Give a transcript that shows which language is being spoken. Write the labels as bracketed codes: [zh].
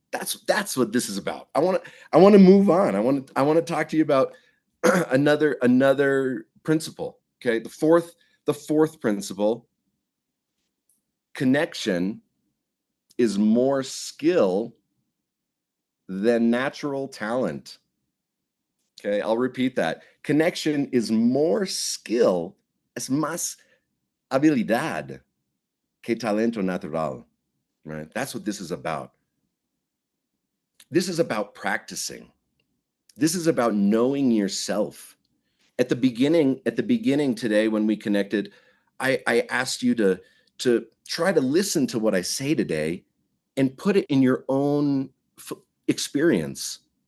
[en] That's what this is about. I want to move on. I want to talk to you about another principle. Okay? The fourth principle, connection is more skill than natural talent. Okay, I'll repeat that. Connection is more skill, [es] es más habilidad que talento natural. [en] Right? That's what this is about. This is about practicing. This is about knowing yourself. At the beginning today, when we connected, I asked you to try to listen to what I say today and put it in your own experience.